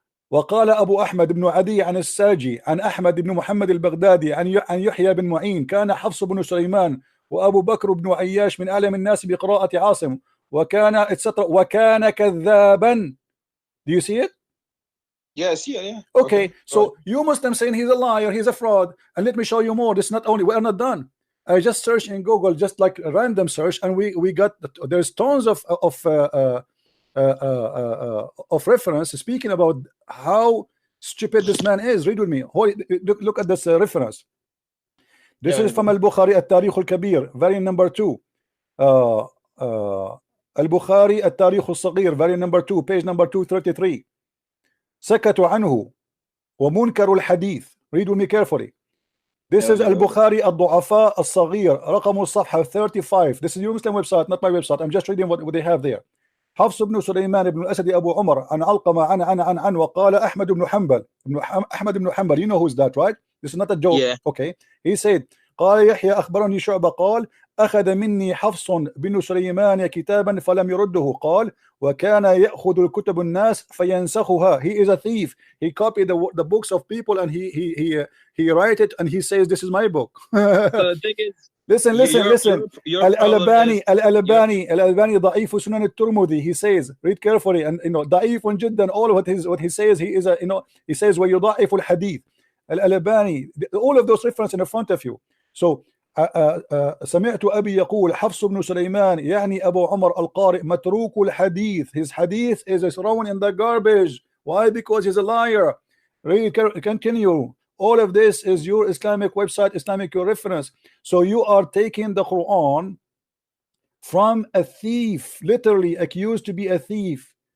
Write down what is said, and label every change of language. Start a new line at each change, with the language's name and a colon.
Arabic: وقال أبو أحمد بن عدي عن الساجي عن أحمد بن محمد البغدادي عن يحيى بن معين كان حفص بن سليمان وأبو بكر بن عياش من أعلم الناس بقراءة عاصم وكان etc. وكان كذابا.
English: Do you see it? Yes, yeah. Okay, so you Muslims saying he's a liar, he's a fraud, and let me show you more. This is not only, we are not done. I just searched in Google, just like a random search, and we got, there's tons of reference speaking about how stupid this man is. Read with me. Look at this reference. This is from Al-Bukhari التاريخ الكبير, variant number 2. Al-Bukhari التاريخ الصغير, variant number 2, page number 233.
Arabic: سكتوا عنه ومنكر الحديث.
English: Read with me carefully. This is
Arabic: Al-Bukhari الضعفاء الصغير, رقم الصفحة 35.
English: This is your Muslim website, not my website. I'm just reading what they have there.
Arabic: حفص بن سليمان بن الأسد أبو عمر عن علقمة عن وقال أحمد بن حنبل.
English: You know who's that, right? This is not a joke. Yeah. Okay. He said
Arabic: قال يحيى أخبرني شعبة قال أخذ مني حفص بن سليمان كتابا فلم يرده. قال وكان يأخذ الكتب الناس فينسخها.
English: He is a thief. He copied the books of people and he write it and he says this is my book. The thing is, listen. Al-Albani ضعيف سنن الترمذي. He says, read carefully, and you know
Arabic: ضعيف جدا.
English: All what he says, he is a, you know, he says
Arabic: ويضعف الحديث.
English: Al-Albani, all of those references in front of you.
Arabic: So سمعت أبي يقول حفص بن سليمان يعني أبو عمر القارئ متروك الحديث.
English: His hadith is thrown in the garbage. Why? Because he's a liar. Read, continue. All of this is your Islamic website, Islamic reference. So you are taking the Quran from a thief, literally accused to be a thief.